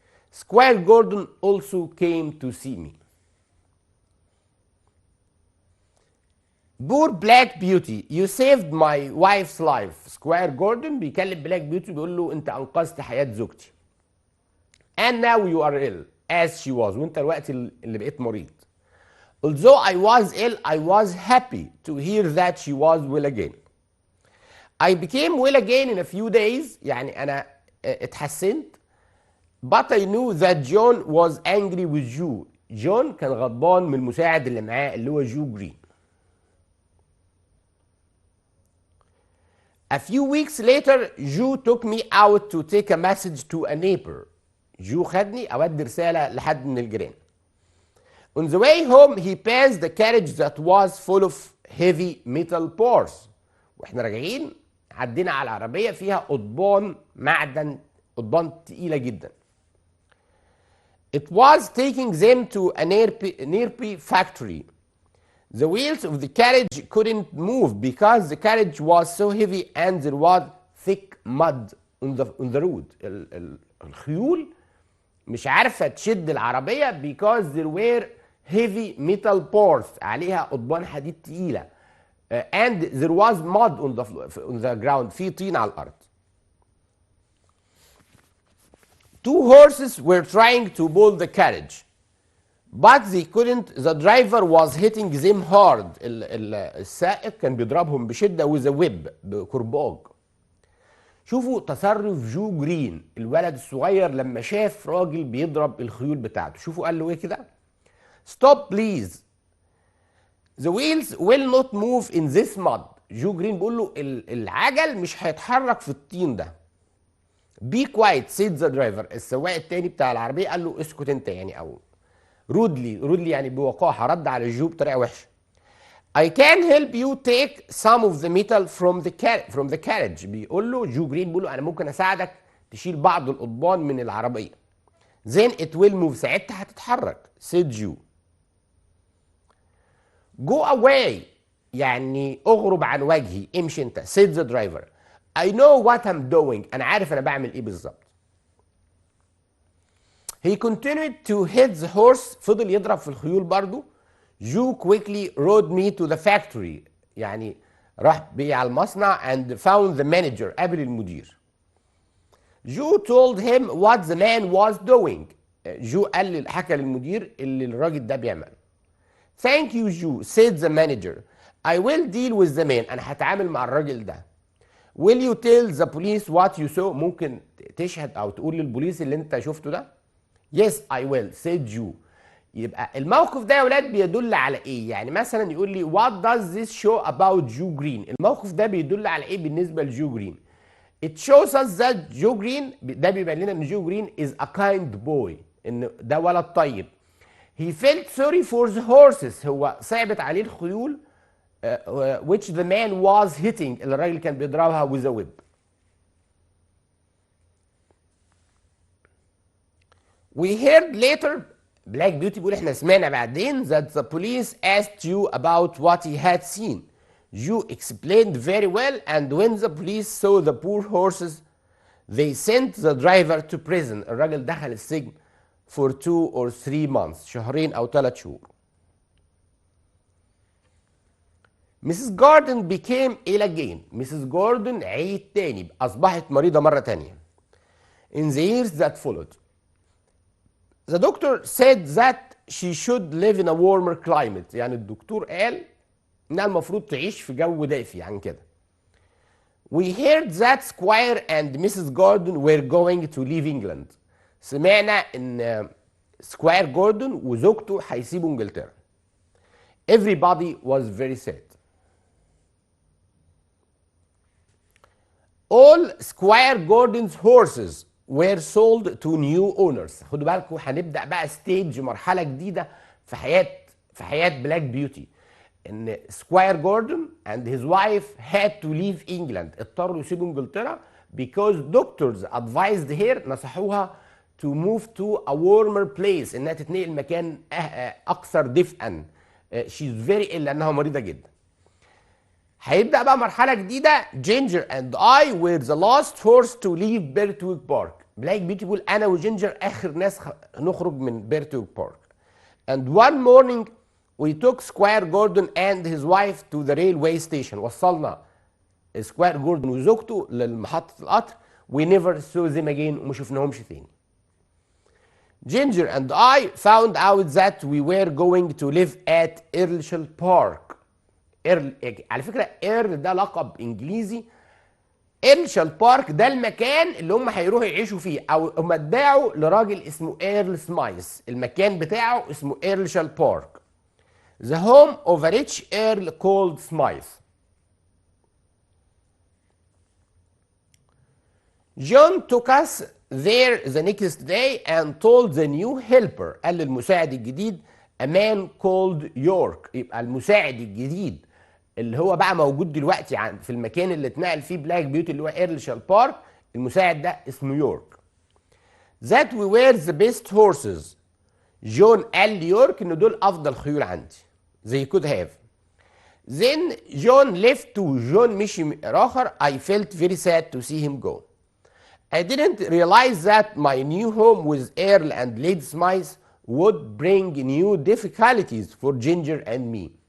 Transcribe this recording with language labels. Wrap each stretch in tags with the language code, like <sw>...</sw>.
<en>Squire Gordon also came to see me. Poor Black Beauty, you saved my wife's life.</en> <ar>سكواير جوردن بيكلم بلاك بيوتي بيقول له انت انقذت حياة زوجتي.</ar> <en>And now you are ill as she was.</en> <ar>وانت الوقت اللي بقيت مريض.</ar> <en>Although I was ill, I was happy to hear that she was well again. I became well again in a few days.</en> <ar>يعني انا اتحسنت.</ar> <en>But I knew that John was angry with you.</en> <ar>جون كان غضبان من المساعد اللي معاه اللي هو جو جرين.</ar> <en>A few weeks later, Joe took me out to take a message to a neighbor.</en> <ar>جو خدني أودي رسالة لحد من الجيران.</ar> <en>On the way home, he passed the carriage that was full of heavy metal bars.</en> <ar>واحنا راجعين عدينا على عربية فيها قضبان معدن، قضبان تقيلة جدا.</ar> <en>It was taking them to a nearby factory. The wheels of the carriage couldn't move because the carriage was so heavy and there was thick mud on the road.</en> <ar>الخيول مش عارفة تشد العربية</ar> <en>because there were heavy metal bars.</en> <ar>عليها قضبان حديد تقيلة.</ar> <en>And there was mud on the ground.</en> <ar>في طين على الأرض.</ar> <en>Two horses were trying to pull the carriage. But they couldn't. The driver was hitting them hard.</en> <ar>السائق كان بيضربهم بشدة</ar> <en>with a whip</en> <ar>بكرباج. شوفوا تصرف جو جرين الولد الصغير لما شاف راجل بيضرب الخيول بتاعته. شوفوا قال له ايه كده.</ar> <en>Stop please. The wheels will not move in this mud.</en> <ar>جو جرين بيقول له العجل مش هيتحرك في الطين ده.</ar> <en>Be quiet said the driver.</en> <ar>السواق التاني بتاع العربية قال له اسكت انت يعني او رودلي يعني بوقاحة رد على جو بطريقة وحشة.</ar> <en>I can help you take some of the metal from the carriage.</en> <ar>بيقول له جو جرين بيقول له أنا ممكن أساعدك تشيل بعض القضبان من العربية.</ar> <en>Then it will move.</en> <ar>ساعتها هتتحرك.</ar> <en>said Joe. Go away.</en> <ar>يعني اغرب عن وجهي امشي انت.</ar> <en>said the driver. I know what I'm doing.</en> <ar>أنا عارف أنا بعمل إيه بالظبط.</ar> <en>He continued to hit the horse.</en> <ar>فضل يضرب في الخيول برضو.</ar> <en>Joe quickly rode me to the factory.</en> <ar>يعني راح بيه على المصنع</ar> <en>and found the manager.</en> <ar>قابل المدير.</ar> <en>Joe told him what the man was doing.</en> <ar>جو حكى للمدير اللي الراجل ده بيعمل.</ar> <en>Thank you Joe said the manager. I will deal with the man.</en> <ar>أنا هتعامل مع الراجل ده.</ar> <en>Will you tell the police what you saw?</en> <ar>ممكن تشهد أو تقول للبوليس اللي أنت شفته ده؟</ar> <en>Yes I will said Joe.</en> <ar>يبقى الموقف ده يا ولاد بيدل على ايه؟ يعني مثلا يقول لي</ar> <en>what does this show about Joe Green؟</en> <ar>الموقف ده بيدل على ايه بالنسبه لجو جرين؟</ar> <en>It shows us that Joe Green</en> <ar>ده بيبين لنا ان جو جرين</ar> <en>is a kind boy.</en> <ar>ان ده ولد طيب.</ar> <en>He felt sorry for the horses.</en> <ar>هو صعبت عليه الخيول</ar> <en>which the man was hitting.</en> <ar>اللي الراجل كان بيضربها</ar> <en>with a whip. We heard later Black Beauty</en> <ar>بيقول احنا سمعنا بعدين</ar> <en>that the police asked you about what he had seen. You explained very well, and when the police saw the poor horses they sent the driver to prison.</en> <ar>الراجل دخل السجن</ar> <en>for 2 or 3 months.</en> <ar>شهرين أو 3 شهور.</ar> <en>Mrs. Gordon became ill again. Mrs.</en> <ar>Gordon عيد تاني أصبحت مريضة مرة تانية.</ar> <en>In the years that followed, the doctor said that she should live in a warmer climate.</en> <ar>يعني الدكتور قال إنها المفروض تعيش في جو دافي عن كده.</ar> <en>We heard that Squire and Mrs. Gordon were going to leave England.</en> <ar>سمعنا إن سكواير جوردون وزوجته هيسيبوا إنجلترا.</ar> <en>Everybody was very sad. All Squire Gordon's horses were sold to new owners.</en> <ar>خدوا بالكم هنبدأ بقى ستيج مرحلة جديدة في حياة بلاك بيوتي.</ar> <en>ان Squire Gordon and his wife had to leave England.</en> <ar>اضطروا يسيبوا انجلترا</ar> <en>because doctors advised her نصحوها to move to a warmer place</en> <ar>انها تتنقل مكان اكثر دفئا.</ar> <en>she's very ill</en> <ar>لانها مريضة جدا. هيبدأ بقى مرحلة جديدة.</ar> <en>Ginger and I were the last horse to leave Birtwick Park.</en> <ar>بلاك بيوتي بيقول انا وجينجر اخر ناس نخرج من بيرتويك بارك.</ar> <en>And one morning we took Squire Gordon and his wife to the railway station.</en> <ar>وصلنا سكواير جوردون وزوجته لمحطة القطر.</ar> <en>We never saw them again.</en> <ar>وما شفناهمش تاني.</ar> <en>Ginger and I found out that we were going to live at Earlshall Park.</en> <ar>على فكرة إيرل ده لقب إنجليزي. إيرلشال بارك ده المكان اللي هم هيروحوا يعيشوا فيه، أو هم ادعوا لراجل اسمه إيرل سمايث. المكان بتاعه اسمه إيرلشال بارك.</ar> <en>The home of a rich earl called Smythe. John took us there the next day and told the new helper.</en> <ar>قال للمساعد الجديد</ar> <en>a man called York.</en> <ar>يبقى المساعد الجديد اللي هو بقى موجود دلوقتي في المكان اللي اتنقل فيه بلاك بيوتي اللي هو ايرلشال بارك، المساعد ده اسمه يورك.</ar> <en>That we were the best horses.</en> <ar>جون قال ليورك ان دول افضل خيول عندي.</ar> <en>They could have. Then John left to</en> <ar>جون مشي آخر.</ar> <en>I felt very sad to see him go. I didn't realize that my new home with Earl and Lady Smythe would bring new difficulties for Ginger and me.</en>